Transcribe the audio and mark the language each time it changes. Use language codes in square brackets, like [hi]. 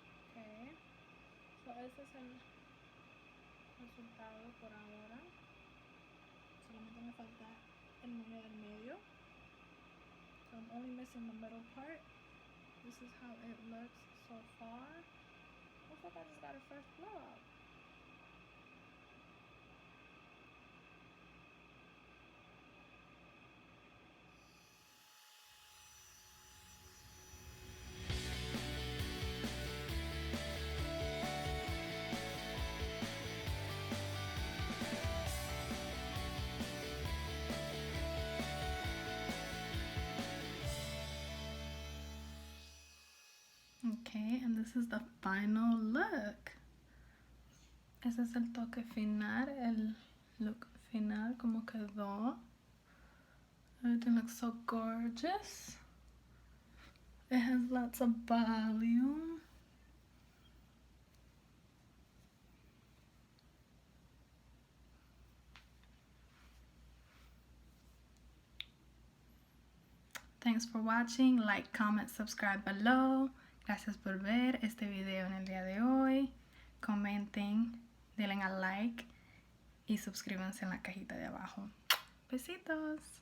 [es] Okay. So ese es el resultado por ahora. Solamente me falta el moño del medio. [en] So I'm only missing the middle part. This is how it looks so far. Looks like I just got a first blowout. Okay, and this is the final look. [es] Ese es el toque final, el look final, como quedó. [en] Everything looks so gorgeous. It has lots of volume. Thanks for watching. Like, comment, subscribe below. [es] Gracias por ver este video en el día de hoy. Comenten, denle a like y suscríbanse en la cajita de abajo. Besitos.